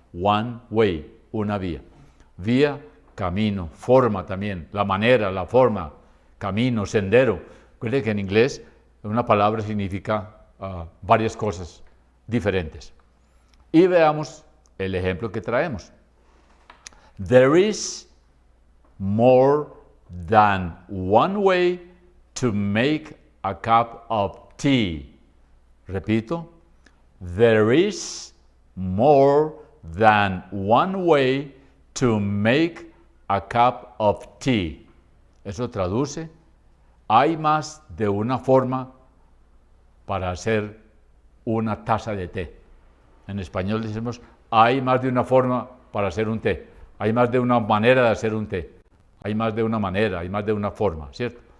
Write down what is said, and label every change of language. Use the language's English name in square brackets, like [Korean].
[English] One way, [Spanish] una vía. Vía, camino, forma también, la manera, la forma, camino, sendero. Recuerden que en inglés una palabra significa varias cosas diferentes. Y veamos el ejemplo que traemos. [English] There is more than one way to make a cup of tea. Repito, there is more than one way to make a cup of tea. [Spanish] Eso traduce, hay más de una forma para hacer una taza de té. En español decimos, hay más de una forma para hacer un té. Hay más de una manera de hacer un té. Hay más de una manera, hay más de una forma, ¿cierto?